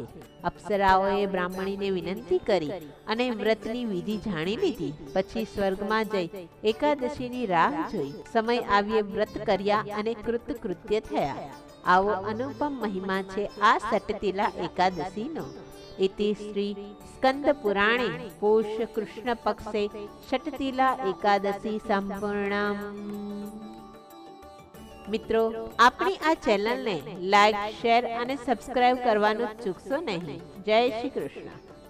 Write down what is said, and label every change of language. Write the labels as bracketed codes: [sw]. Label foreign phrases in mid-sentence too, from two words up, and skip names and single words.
[gu] અપ્સરાઓએ બ્રાહ્મણીને વિનંતી કરી અને વ્રતની વિધિ જાણી લીધી. પછી સ્વર્ગમાં જઈ એકાદશીની રાહ જોઈ. સમય આવ્યે વ્રત કર્યા અને કૃતકૃત્ય થયા. આવો અનુપમ મહિમા છે આ ષટતિલા એકાદશીનો. [sa] इति श्री स्कंद पुराणे पोष कृष्ण पक्षे षटतिला एकादशी संपूर्णम। [gu] મિત્રો, આપણી આ ચેનલને લાઈક, શેર અને સબસ્ક્રાઇબ કરવાનું ચૂકશો નહીં. જય શ્રી કૃષ્ણ.